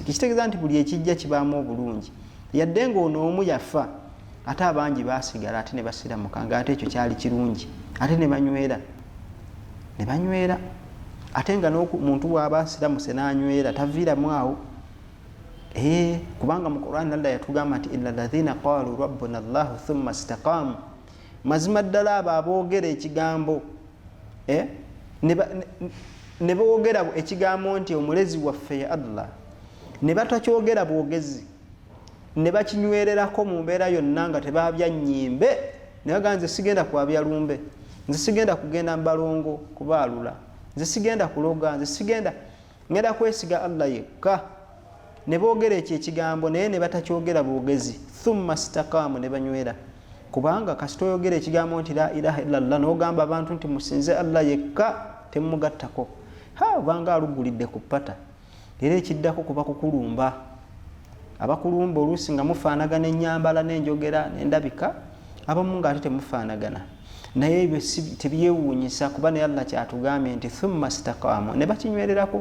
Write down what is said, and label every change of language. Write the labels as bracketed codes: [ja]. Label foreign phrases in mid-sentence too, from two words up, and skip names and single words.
[lg] Kitegeeza nti buli ekijja kibaamu obulungi. Yadde ng'ono omu yafa ate abangi baasigala ate ne basiramuka, nga ate ekyo kyali kirungi. Ate ne banywera ate nga n'omuntu bw'aba asiramuse n'anywera taviiramu awo. Kubanga mu Qur'an Allah yatugamba nti [ar] إلا الذين قالوا ربنا الله ثم استقاموا, [lg] mazima ddala abo aboogera ekigambo ne boogera ekigambo nti omulezi waffe ya Allah, ne batakyogera bwogezi, ne bakinywererako mu mbeera yonna nga tebaabya nnyimbe, ne bagamba nze sigenda kwabya lumbe, nze sigenda kugenda mbalongo kubaalula, nze sigenda kuloga, nze sigenda, ngenda kwesiga Allah yekka. Ne boogera ekyo ekigambo naye ne batakyogera bwogezi, [ar] ثم استقاموا, [lg] ne banywera. Kubanga kasita oyogera ekigambo nti [ar] لا إله إلا الله [lg] n'ogamba abantu nti musinze Allah yekka temugattako, obanga alugulidde ku ppata era ekiddako kuba kukulumba. Abakulumba oluusi nga mufaanagana ennyambala n'enjogera n'endabika, abamu nga ate temufaanagana, naye ebyo tebyewuunyisa kuba naye Allah kyatugambye nti [ar] ثم استقاموا, [lg] ne bakinywererako.